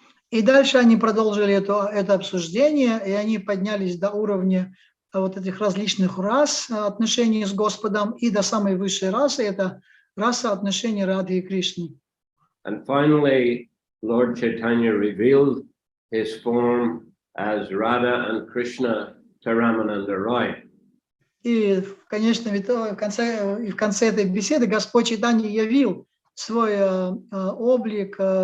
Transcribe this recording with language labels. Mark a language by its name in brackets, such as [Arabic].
[Russian] И дальше они продолжили это обсуждение, и они поднялись до уровня вот этих различных рас отношений с Господом, и до самой высшей расы, это раса отношений Рады и Кришны. [English] And finally, Lord Chaitanya revealed his form as Radha and Krishna to Ramananda Roy. [Russian] И, конечно, в конце этой беседы Господь Чайтанья явил свой облик